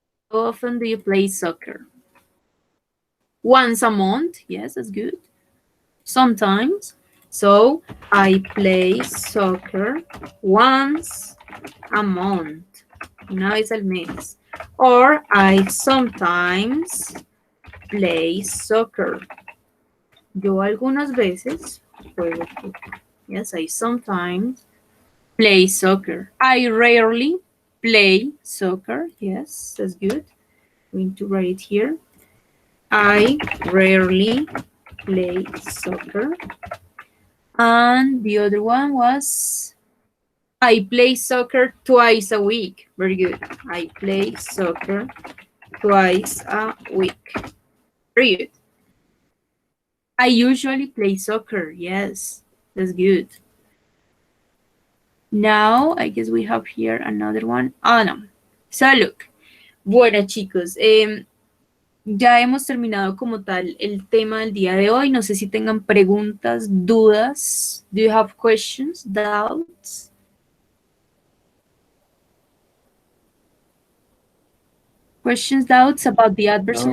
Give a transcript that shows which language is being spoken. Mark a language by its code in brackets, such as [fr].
[en] How often do you play soccer? Once a month. Yes, that's good. Sometimes. So I play soccer once a month. [es] Una vez al mes. [en] Or I sometimes play soccer. [es] Yo algunas veces juego fútbol. [en] Yes, I sometimes play soccer. I rarely play soccer. Yes, that's good. I'm going to write it here. I rarely play soccer. And the other one was I play soccer twice a week. Very good. I play soccer twice a week. Very good. I usually play soccer. Yes, that's good. Now, I guess we have here another one. Oh, no. So, look. [es] Bueno, chicos, ya hemos terminado como tal el tema del día de hoy. No sé si tengan preguntas, dudas. [en] Do you have questions, doubts? Questions, doubts about the adverbs of